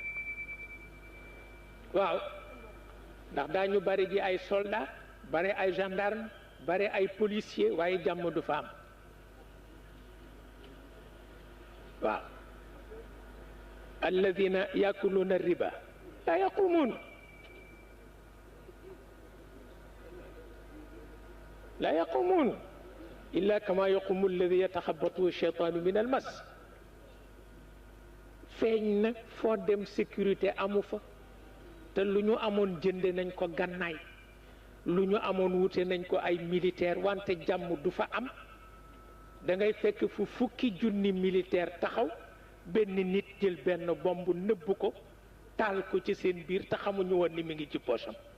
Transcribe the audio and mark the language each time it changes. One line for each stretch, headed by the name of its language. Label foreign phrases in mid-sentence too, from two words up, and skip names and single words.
Wolof: waaw ndax daañu bari ji ay soldat bari ay gendarme bari ay policier waaye jàmm du fa am waaw
Arabic: الذين يأكلون الربا لا يقومون لا يقومون إلا كما يقوم الذي يتخبطه الشيطان من المس
Wolof: feeñ na foo dem sécurité amu fa te lu ñu amoon jënde nañ ko gannaay lu ñu amoon wute nañ ko ay militaire wante jàmm du fa am da ngay fekk fu fukki junni militaire taxaw benn nit jël benn bomb nëbb ko taal ko ci seen biir te xamuñu woon ni mi ngi ci poosam